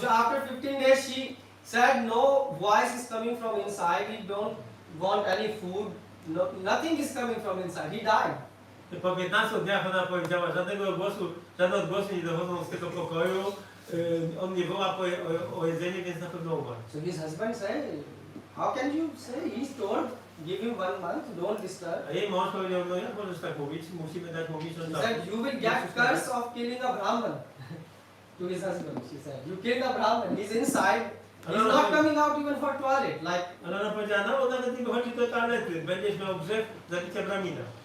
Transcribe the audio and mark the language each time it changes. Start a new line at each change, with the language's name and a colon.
English: So after 15 days, she said, no voice is coming from inside. He don't want any food. No, nothing is coming from inside. He died.
Polish: Po 15 dniach ona powiedziała, żadne odgłosy nie dochodzą z tego pokoju. On nie woła o jedzenie, więc na pewno umarł.
English: So his husband said, how can you say? He's told, give him 1 month, don't disturb.
Polish: A jej mąż powiedział, no jak możesz tak mówić? Musimy dać mu
English: He
Polish: miesiąc
English: said, you will get curse of killing a Brahman. To his husband, she said, you killed a Brahman. He's inside. He's not coming out even for toilet. Like.
Polish: Ale ona powiedziała, no nawet nie wychodzi do toalety, będziesz miał grzech zabicia Bramina.